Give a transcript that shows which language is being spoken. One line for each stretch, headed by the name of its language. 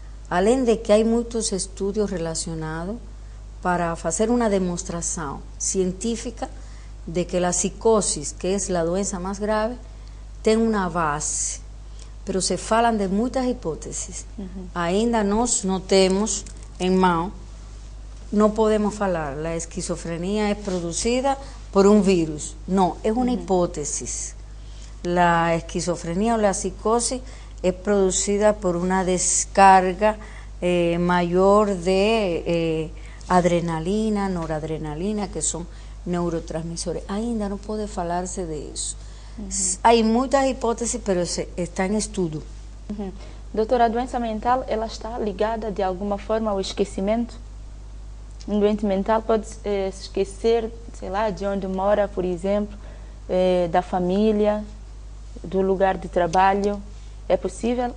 Portuguese: Além de que há muitos estudos relacionados para fazer uma demonstração científica de que a psicose, que é a doença mais grave, tem uma base. Mas se falam de muitas hipóteses. Ainda nós não temos em mão
Spanish: no podemos hablar, la esquizofrenia es producida por un virus. No, es una hipótesis. La esquizofrenia o la psicosis es producida por una descarga mayor de adrenalina, noradrenalina, que son neurotransmisores. Ainda no puede falarse de eso. Hay muitas hipótesis, pero está em estudo.
Portuguese: Doutora, a doença mental, ela está ligada de alguma forma ao esquecimento? Um doente mental pode se esquecer, sei lá, de onde mora, por exemplo, da família, do lugar de trabalho. É possível?